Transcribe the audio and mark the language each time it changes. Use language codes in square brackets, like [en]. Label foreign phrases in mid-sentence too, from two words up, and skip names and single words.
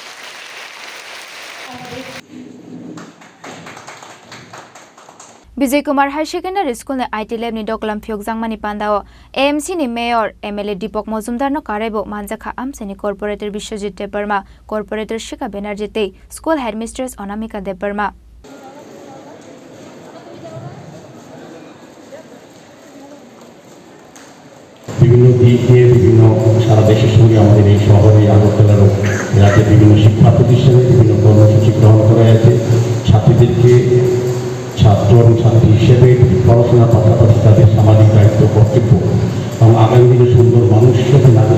[trp] Bijoy Kumar High Secondary School ni IT Lab ni doklam Phyokjang mani pandao AMC ni Mayor MLA Deepak Majumdar no karebo manjakha amse ni Corporator Biswajit Debarma Corporator Shika Banerjee te [en] School Headmistress [trp] Anamika Debarma [bn] বিভিন্ন দিক দিয়ে বিভিন্ন সারা দেশের সঙ্গে আমাদের এই শহরে আগরতলারও রাজ্যের বিভিন্ন শিক্ষা প্রতিষ্ঠানে বিভিন্ন কর্মসূচি গ্রহণ করা হয়েছে ছাত্রীদেরকে ছাত্র এবং ছাত্রী হিসেবে পড়াশোনার পাশাপাশি তাদের সামাজিক দায়িত্ব কর্তব্য এবং আগামী দিনে সুন্দর মানুষ হিসেবে নাগরিক